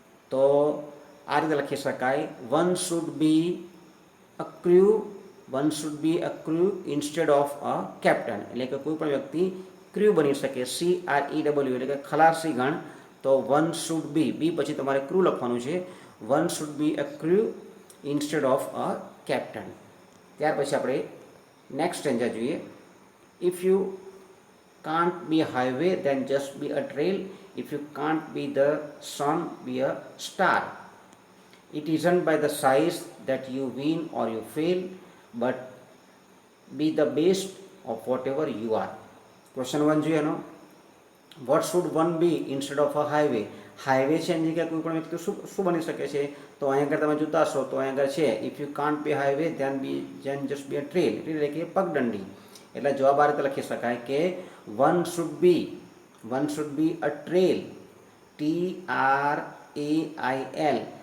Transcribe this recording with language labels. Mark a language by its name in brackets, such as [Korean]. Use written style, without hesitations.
[Gujarati] તો આ રીતે લખી શકાય, [English] One should be a crew, one should be a crew instead of a captain. [Gujarati] એટલે કે કોઈ પણ વ્યક્તિ ક્રૂ બની શકે. CREW એટલે કે ખલાસી ગણ. તો વન શુડ બી, બી પછી તમારે ક્રૂ લખવાનું છે. One should be a crew instead of a captain. ત્યાર પછી આપણે નેક્સ્ટ સ્ટેન્જા જોઈએ. [English] If you can't be a highway then just be a trail. If you can't be the sun, be a star. It isn't by the size that you win or you fail, but be the best of whatever you are. Question 1 [Gujarati] જોઈએ એનો. [English] What should one be instead of a highway. [Gujarati] Highway છે એની જગ્યાએ કોઈ પણ વ્યક્તિ શું બની શકે છે? તો અહીંયા આગળ તમે જોતા હશો તો અહીંયા આગળ છે [English] if you can't be highway then just be a trail, [Gujarati] એટલે કે પગદંડી. એટલે જવાબ આ રીતે લખી શકાય કે [English] one should be a trail, [Gujarati] TRAIL.